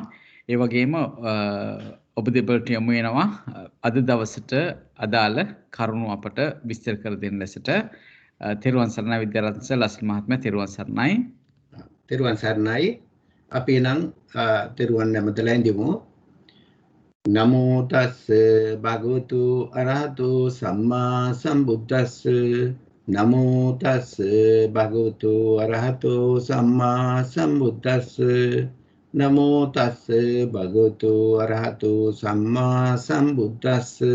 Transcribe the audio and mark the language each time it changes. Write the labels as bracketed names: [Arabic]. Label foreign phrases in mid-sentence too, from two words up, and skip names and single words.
[Sinhala] ඒ වගේම ඔබ දෙපළට යොමු වෙනවා අද දවසට අදාළ කරුණු අපට විස්තර කර දෙන්න ලෙසට. තෙරුවන් සරණයි විද්‍යාරත්න ලසිල් මහත්මයා. තෙරුවන් සරණයි. තෙරුවන් සරණයි. අපි නම් තෙරුවන් නැමතලා ඉඳිමු. [Pali] නමෝ තස්ස භගවතු අරහතු සම්මා සම්බුද්දස්ස. නමෝ තස්ස භගවතු අරහතු සම්මා සම්බුද්දස්ස. නමෝ තස්ස භගවතු අරහතු සම්මා සම්බුද්දස්ස.